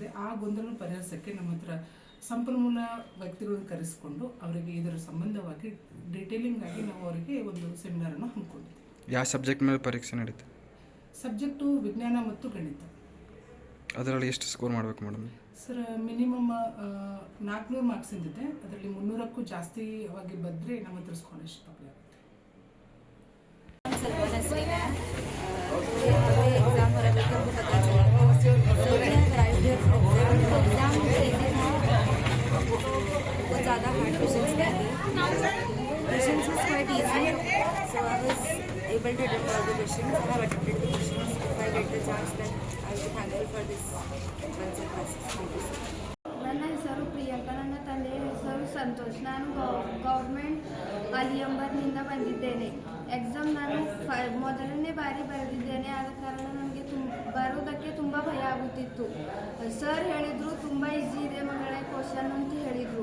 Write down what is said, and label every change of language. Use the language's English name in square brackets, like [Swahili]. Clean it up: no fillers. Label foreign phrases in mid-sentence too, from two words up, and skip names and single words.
[Kannada] ಆ ಗೊಂದಲ ಪರಿಹರಿಸೋಕ್ಕೆ ನಮ್ಮ ಹತ್ರ ಸಂಪನ್ಮೂಲ ವ್ಯಕ್ತಿಗಳನ್ನು ಕರೆಸಿಕೊಂಡು ಅವರಿಗೆ ಇದರ ಸಂಬಂಧವಾಗಿ ಡೀಟೇಲಿಂಗ್ ಆಗಿ ನಾವು ಅವರಿಗೆ ಒಂದು ಸೆಮಿನಾರನ್ನು ಹಮ್ಮಿಕೊಂಡಿದ್ದೇವೆ. ಯಾವ ಸಬ್ಜೆಕ್ಟ್ ಮೇಲೆ ಪರೀಕ್ಷೆ ನಡೀತೆ? ಸಬ್ಜೆಕ್ಟು ವಿಜ್ಞಾನ ಮತ್ತು ಗಣಿತ. ಅದರಲ್ಲಿ ಎಷ್ಟು ಸ್ಕೋರ್ ಮಾಡಬೇಕು ಮೇಡಮ್? ಸರ್, ಮಿನಿಮಮ್ 400 ಮಾರ್ಕ್ಸ್ ಇದೆ. ಅದರಲ್ಲಿ 300ಕ್ಕೂ ಜಾಸ್ತಿಯಾಗಿ ಬಂದರೆ ನಮ್ಮ ಹತ್ರ ಸ್ಕಾಲರ್ಶಿಪ್ ಅಪ್ಲೈ ಆಗುತ್ತೆ. [Hindi] एग्जाम हो रहा है तो पता चला बहुत ज़्यादा [English] hard questions [Hindi] थे. [English] Questions was quite easy, so I was able to attempt all the questions. I have attempted the questions. If I get the chance, then I will be thankful for this Bensel classes. Thank you, sir. [Kannada] ನನ್ನ ಹೆಸರು ಪ್ರಿಯಾಂಕಾ, ನನ್ನ ತಂದೆಯ ಹೆಸರು ಸಂತೋಷ್. ನಾನು ಗೌರ್ಮೆಂಟ್ ಅಲಿಯಂಬರ್ನಿಂದ ಬಂದಿದ್ದೇನೆ. ಎಕ್ಸಾಮ್ ನಾನು ಮೊದಲನೇ ಬಾರಿ ಬರೆದಿದ್ದೇನೆ. ಆದ ಕಾರಣ ನನಗೆ ಬರೋದಕ್ಕೆ ತುಂಬ ಭಯ ಆಗುತ್ತಿತ್ತು. ಸರ್ ಹೇಳಿದರು ತುಂಬ ಈಸಿ ಇದೆ ಮಗಳೇ ಕ್ವಶನ್ ಅಂತ ಹೇಳಿದರು.